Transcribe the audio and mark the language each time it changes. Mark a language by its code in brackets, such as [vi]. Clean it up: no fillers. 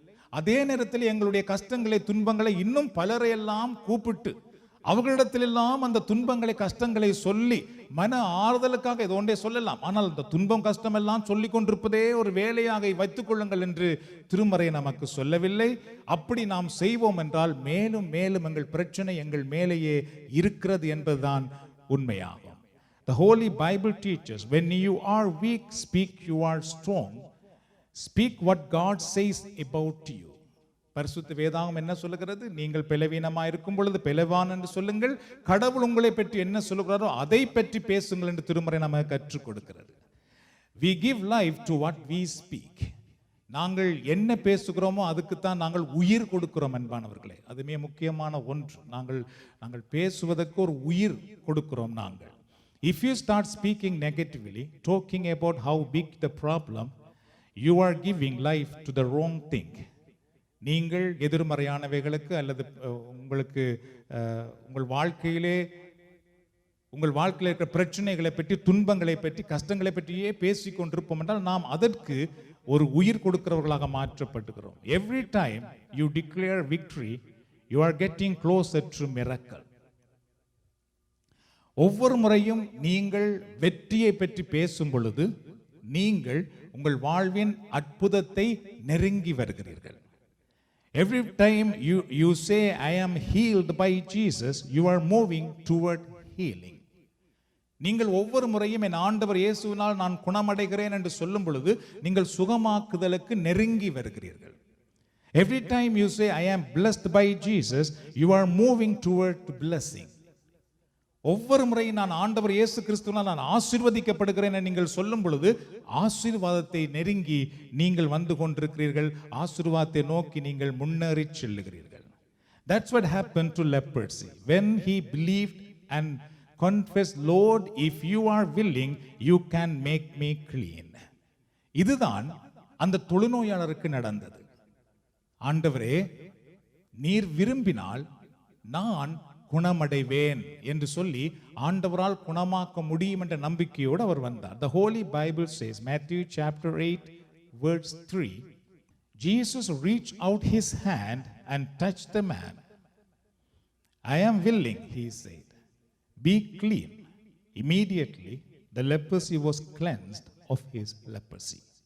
[ta] அதே நேரத்தில் எங்களுடைய கஷ்டங்களை துன்பங்களை இன்னும் பலரையெல்லாம் கூப்பிட்டு அவர்களிடத்திலெல்லாம் அந்த துன்பங்களை கஷ்டங்களை சொல்லி மன ஆறுதலுக்காக இது ஒன்றே சொல்லலாம். ஆனால் அந்த துன்பம் கஷ்டம் எல்லாம் சொல்லிக் கொண்டிருப்பதே ஒரு வேலையாக வைத்துக் கொள்ளுங்கள் என்று திருமறை நமக்கு சொல்லவில்லை. அப்படி நாம் செய்வோம் என்றால் மேலும் மேலும் எங்கள் பிரச்சனை எங்கள் மேலேயே இருக்கிறது என்பதுதான் உண்மையாகும். [en] The Holy Bible teaches, when you are weak, speak you are strong. Speak what God says about you. [ta] பரிசுத்த வேதாகம் என்ன சொல்லுகிறது? நீங்கள் பலவீனமாக இருக்கும் பொழுது பலவான் என்று சொல்லுங்கள், கடவுள் உங்களை பற்றி என்ன சொல்லுகிறாரோ அதை பற்றி பேசுங்கள் என்று திருமறை நமக்கு கற்றுக் கொடுக்கிறது. [en] We give life to what we speak. [ta] நாங்கள் என்ன பேசுகிறோமோ அதுக்குத்தான் நாங்கள் உயிர் கொடுக்கிறோம் அன்பானவர்களே. அதுமே முக்கியமான ஒன்று. நாங்கள் பேசுவதற்கு ஒரு உயிர் கொடுக்கிறோம் நாங்கள். [en] If you start speaking negatively, talking about how big the problem, you are giving life to the wrong thing. [ta] நீங்கள் எதிர்மறையானவைகளுக்கு அல்லது உங்களுக்கு உங்கள் வாழ்க்கையிலே இருக்கிற பிரச்சனைகளை பற்றி துன்பங்களை பற்றி கஷ்டங்களை பற்றியே பேசிக் கொண்டிருப்போம் என்றால் நாம் அதற்கு ஒரு உயிர் கொடுக்கிறவர்களாக மாற்றப்பட்டுகிறோம். [en] Every time you declare victory, you are getting closer to miracle. [ta] ஒவ்வொரு முறையும் நீங்கள் வெற்றியை பற்றி பேசும் பொழுது நீங்கள் உங்கள் வாழ்வின் அற்புதத்தை நெருங்கி வருகிறீர்கள். [en] Every time you say I am healed by Jesus, you are moving toward healing. [ta] நீங்கள் ஒவ்வொரு முறையும் என் ஆண்டவர் இயேசுவினால் நான் குணமடைகிறேன் என்று சொல்லும் பொழுது நீங்கள் சுகமாக்குதலுக்கு நெருங்கி வருகிறீர்கள். [en] Every time you say I am blessed by Jesus, you are moving toward blessing. [ta] ஒவ்வொரு முறையும் நான் ஆண்டவர் இயேசு கிறிஸ்துவினால் நான் ஆசீர்வதிக்கப்படுகிறேன் என்று நீங்கள் சொல்லும் பொழுது ஆசீர்வாதத்தை நெருங்கி நீங்கள் வந்து கொண்டிருக்கிறீர்கள். ஆசீர்வாதத்தை நோக்கி நீங்கள் முன்னேறி செல்லுகிறீர்கள். [en] That's what happened to leprosy. When he believed and confessed, Lord, if you are willing, you can make me clean. [ta] இதுதான் அந்த தொழுநோயாளருக்கு நடந்தது. ஆண்டவரே, நீர் விரும்பினால் நான் குணமடைவேன் என்று சொல்லி ஆண்டவரால் குணமாக்க முடியும் என்ற நம்பிக்கையோடு அவர் வந்தார். [en] The Holy Bible says, Matthew chapter 8 verse 3, Jesus reached out his hand and touched the man. I am willing, he said, be clean. Immediately the leprosy was cleansed of his leprosy.